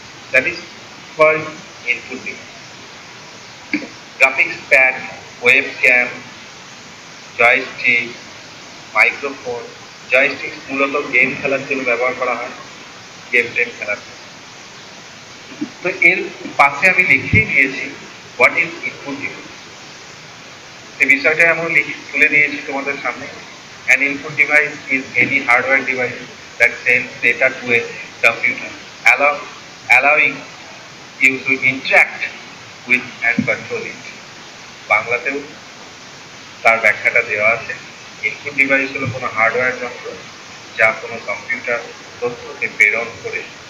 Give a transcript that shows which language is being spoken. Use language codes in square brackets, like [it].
[en] That is called input device. Graphics pad, webcam, joystick, microphone. [bn] Joystick মূলত game খেলার জন্য ব্যবহার করা হয়, গেম টেম খেলার জন্য। তো এর পাশে আমি লিখেই দিয়েছি [en] What is input device. [bn] এই বিষয়টা আমি তুলে দিয়েছি তোমাদের সামনে। [en] An input device is any hardware device that sends data to a computer, allowing you to interact with and control it. [bn] বাংলাতেও তার ব্যাখ্যাটা দেওয়া আছে। ইনপুট ডিভাইস হলো কোনো হার্ডওয়্যার যন্ত্র যা কোনো কম্পিউটার তথ্যকে প্রেরণ করে।